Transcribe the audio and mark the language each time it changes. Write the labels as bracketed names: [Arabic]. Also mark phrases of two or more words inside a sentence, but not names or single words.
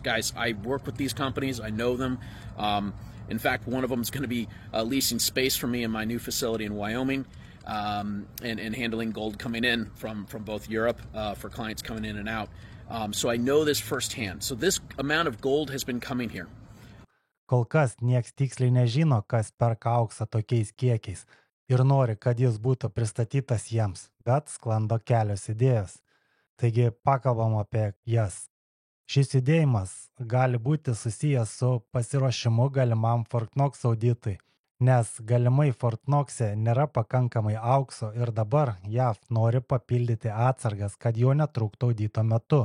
[English] Guys, I work with these companies. I know them. In fact, one of them is going to be leasing space for me in my new facility in Wyoming, and handling gold coming in from both Europe for clients coming in and out. So I know this firsthand. So this amount of gold has been coming here. [Lithuanian] Kol kas nieks tiksliai nežino, kas perka auksą tokiais kiekiais ir nori, kad jis būtų pristatytas jiems, bet sklando kelios idėjos. Taigi pakalbam apie jas. Šis judėjimas gali būti susijęs su pasiruošimu galimam Fort Knox auditui, nes galimai Fort Knox'e nėra pakankamai aukso ir dabar JAV nori papildyti atsargas, kad jo netrūktų audito metu.